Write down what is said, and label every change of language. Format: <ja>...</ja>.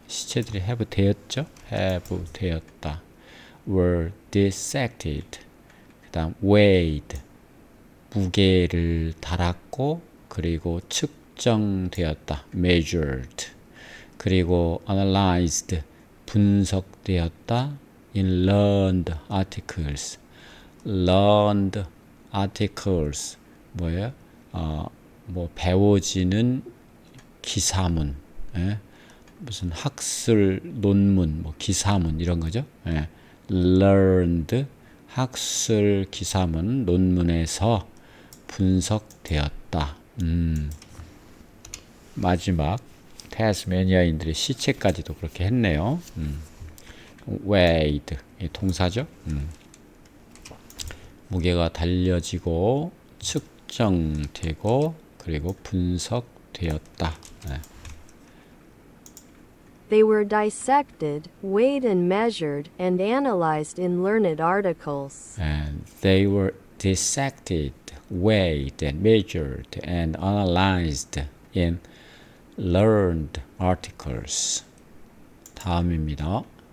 <ko>시체들이 have 되었죠. have 되었다.</ko> <en>were dissected.</en> <ko>그 다음 weighed. 무게를 달았고 그리고 측정되었다. measured. 그리고 analyzed. 분석되었다.</ko> <en>in learned articles.</en> <ko>learned articles 뭐예요? 뭐 배워지는 기사문, 무슨 학술 논문, 뭐 기사문 이런 거죠. learned 학술 기사문 논문에서 분석되었다. 마지막 태스메니아인들의 시체까지도 그렇게 했네요. weighed 동사죠. 무게가 달려지고 측정되고 그리고 분석되었다.</ko> <en>They were dissected, weighed and measured, and analyzed in learned articles. And they were dissected, weighed and measured and analyzed in learned articles.</en> <ko>다음입니다.</ko>